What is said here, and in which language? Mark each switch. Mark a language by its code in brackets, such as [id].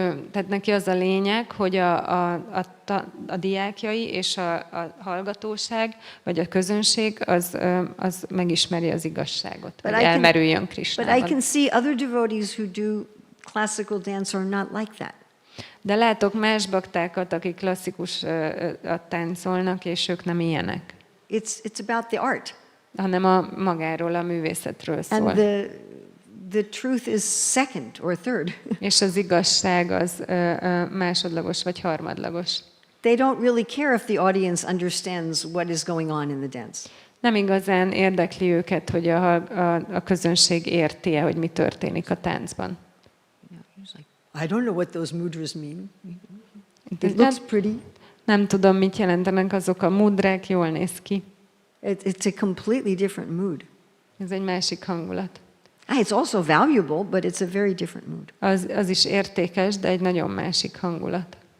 [hu] Tehát neki az a lényeg, hogy a diákjai és a hallgatóság, vagy a közönség az megismeri az igazságot, hogy elmerüljön [en] But I [hu] Krisnában. [en] can see other devotees who do classical dance are not like that. [hu] De látok más baktákat, akik klasszikus táncolnak, és ők nem ilyenek, [en] It's about the art. [hu] hanem magáról, a művészetről szól. [en] And the truth is second or third. [hu] És az igazság az másodlagos vagy harmadlagos. [en] They don't really care if the audience understands what is going on in the dance. [hu] Nem igazán érdekli őket, hogy a közönség érti-e, hogy mi történik a táncban. [en] I don't know what those mudras mean. It looks pretty. [hu] Nem tudom, mit jelentenek azok a mudrák, jól néz ki. [en] It's a completely different mood. [hu] Ez egy másik hangulat. [en] It's also valuable, but it's a very different mood. [hu] Az is értékes, de egy nagyon másik hangulat.